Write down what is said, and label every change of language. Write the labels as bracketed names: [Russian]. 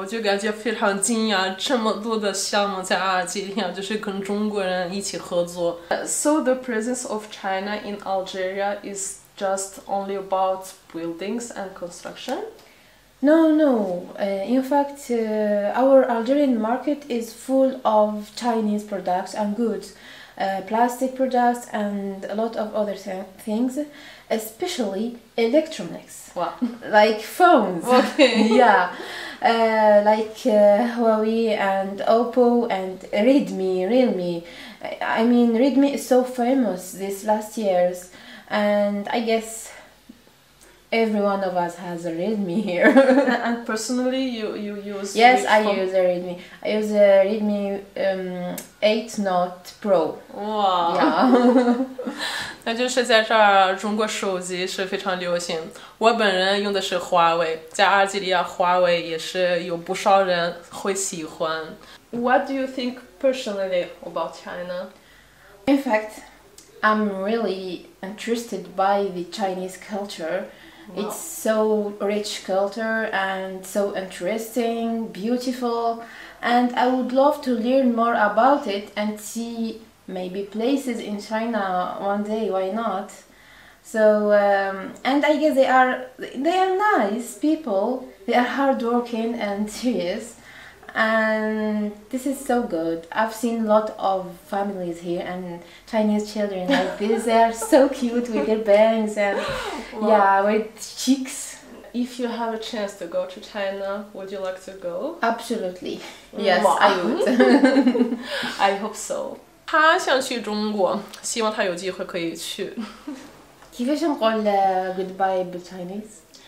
[Chinese] 我就感觉非常惊讶，这么多的项目在阿尔及利亚就是跟中国人一起合作。 [English] So the presence of China in Algeria is just only about buildings and construction? No. In fact, our Algerian market is full of Chinese products and goods, plastic products and a lot of other things, especially electronics. Wow. Like phones. Okay. Yeah. Like Huawei and Oppo and Redmi, Realme. I mean, Redmi is so famous these last years. And I guess every one of us has a Redmi here. And personally, you use? Yes, I use a Redmi. I use a Redmi 8 Note Pro. Wow. Yeah. [Chinese] 那就是在这儿，中国手机是非常流行。我本人用的是华为，在阿尔及利亚，华为也是有不少人会喜欢。 [English] What do you think personally about China? In fact, I'm really interested by the Chinese culture. Wow. It's so rich culture and so interesting, beautiful, and I would love to learn more about it and see maybe places in China one day. Why not? So and I guess they are nice people. They are hardworking and serious. And this is so good. I've seen a lot of families here and Chinese children like this. They are so cute with their bangs and wow. Yeah, with cheeks. If you have a chance to go to China, would you like to go? Absolutely. Yes, wow. I would. I hope so. [Chinese] 他想去中国，希望他有机会可以去。 [Arabic] كيفاش نقول [English] goodbye [Arabic] بال [English] Chinese؟